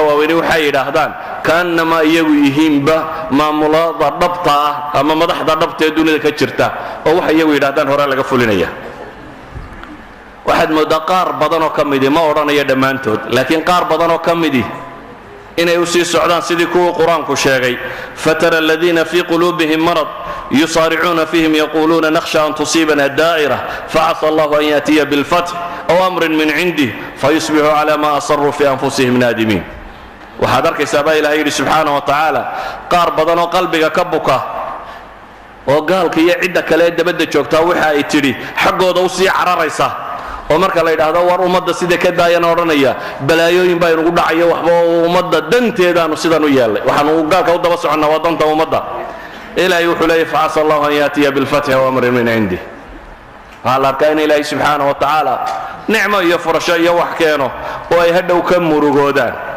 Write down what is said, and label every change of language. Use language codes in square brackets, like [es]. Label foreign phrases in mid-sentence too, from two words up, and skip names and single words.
[so] waaweyn waxay yidhaahdaan kaanama iyagu yihiinba maamulada dhabta ah ama madaxda dhabta ee dunida ka jirta oo waxay iyagu yidhaahdaan hore laga fulinaya waxaad moodaa qaar badan oo ka midi ma odhanayo dhammaantood laakiin qaar badan oo ka midi inay u sii socdaan sidii kuwa quraanku sheegay [ar] فترى الذين في قلوبهم مرض يسارعون فيهم يقولون نخشى أن تصيبنا دائرة فعسى الله أن يأتي بالفتح أو أمر من عنده فيصبحوا على ما أسروا في أنفسهم نادمين [so] waxaad arkaysaa baa ilaahay yidhi [ar] سبحانه وتعالى [so] qaar badan oo qalbiga ka buka oo gaalka iyo cidda kale ee dabadda joogtaa waxa ay tidhi xaggooda u sii cararaysa oo marka la yidhaahdo war ummadda sida ka daayana odhanaya balaayooyin baa inugu dhacayo waxba ummadda danteedaanu sidan u yeelay waxaanu gaalka u daba soconnaa waa danta ummadda ilaahay wuxuu leeyahy [ar] فعسى الله أن يأتي بالفتح أو أمر من عنده [so] waxaa la arkaa in ilaahay [ar] سبحانه وتعالى [so] nicmo iyo furasho iyo wax keeno oo ay hadhow ka murugoodaan